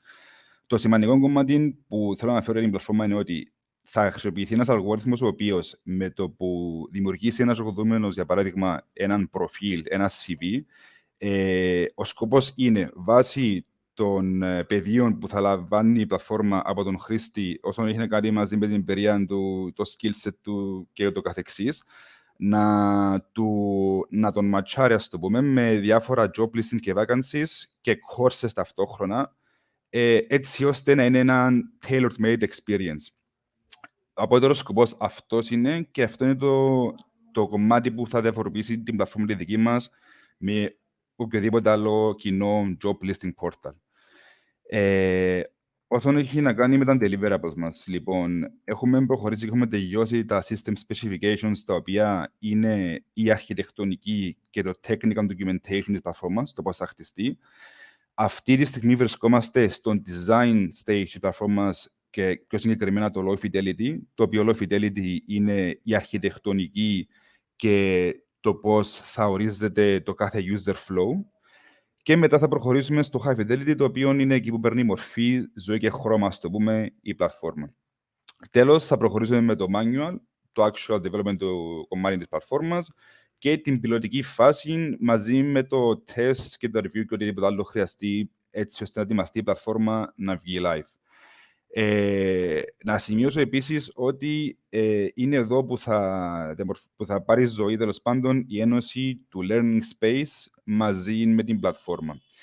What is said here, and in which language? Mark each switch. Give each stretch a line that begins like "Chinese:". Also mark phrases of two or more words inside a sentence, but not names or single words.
Greek: Το σημαντικό κομμάτι που θέλω να αναφέρω στην πλατφόρμα είναι ότι θα χρησιμοποιηθεί ένας αλγόριθμος ο οποίος με το που δημιουργήσει ένας εργοδοτούμενος, για παράδειγμα, έναν προφίλ, ένα CV, ο σκοπός είναι βάσει των πεδίων που θα λαμβάνει η πλατφόρμα από τον χρήστη όσον έχει να κάνει μαζί με την εμπειρία του, το
English: skill set
Greek: του και το καθεξής, να τον ματσάρει, ας το πούμε, με διάφορα
English: job listing
Greek: και vacancies και courses ταυτόχρονα, έτσι ώστε να είναι ένα
English: tailored made experience.
Greek: Ο απότερος σκοπός αυτός είναι, και αυτό είναι το κομμάτι που θα διαφοροποιήσει την πλατφόρμα τη δική μας με οποιοδήποτε άλλο κοινό
English: job listing portal.
Greek: Όσον έχει να κάνει με τα deliverables μας, λοιπόν, έχουμε προχωρήσει και έχουμε τελειώσει τα
English: system specifications,
Greek: τα οποία είναι η αρχιτεκτονική και το
English: technical documentation
Greek: της πλατφόρμας, το πώς θα χτιστεί. Αυτή τη στιγμή βρισκόμαστε στο
English: design stage
Greek: της πλατφόρμας και πιο συγκεκριμένα το
English: low fidelity,
Greek: το οποίο
English: low fidelity
Greek: είναι η αρχιτεκτονική και το πώς θα ορίζεται το κάθε
English: user flow.
Greek: Και μετά θα προχωρήσουμε στο
English: high fidelity,
Greek: το οποίο είναι εκεί που παίρνει μορφή, ζωή και χρώμα, ας το πούμε, η πλατφόρμα. Τέλος, θα προχωρήσουμε με το manual, το
English: actual development
Greek: του κομμάτι της πλατφόρμας και την πιλωτική φάση μαζί με το test και το review και οτιδήποτε άλλο χρειαστεί, έτσι ώστε να ετοιμαστεί η πλατφόρμα να βγει live. Να σημειώσω επίσης ότι είναι εδώ που θα πάρει ζωή, τέλος πάντων, η ένωση του Learning Space μαζί με την πλατφόρμα.